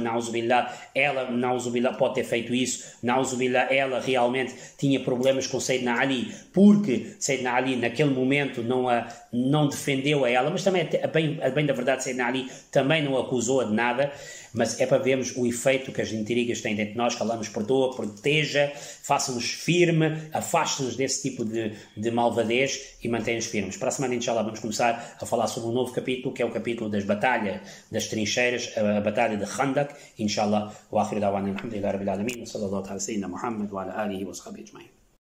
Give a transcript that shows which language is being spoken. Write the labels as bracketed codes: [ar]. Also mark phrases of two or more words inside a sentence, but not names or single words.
[pt] ela pode ter feito isso, na'uzubillah, ela realmente tinha problemas com Sayyidina Ali, porque Sayyidina Ali naquele momento não defendeu a ela, mas também, a bem da verdade, Sayyidina Ali também não acusou-a de nada, mas é para vermos o efeito que as intrigas têm dentro de nós, que Allah nos perdoa, proteja, faça-nos firme, afaste-nos desse tipo de malvadez e mantenha-nos firmes. Para a semana, inshallah, vamos começar a falar sobre um novo capítulo, que é o capítulo das batalhas, das trincheiras, a batalha de Khandak, inshallah. [ar] وآخر دعوانا الحمد لله رب العالمين، وصلى الله على سيدنا محمد وعلى آله وصحبه أجمعين.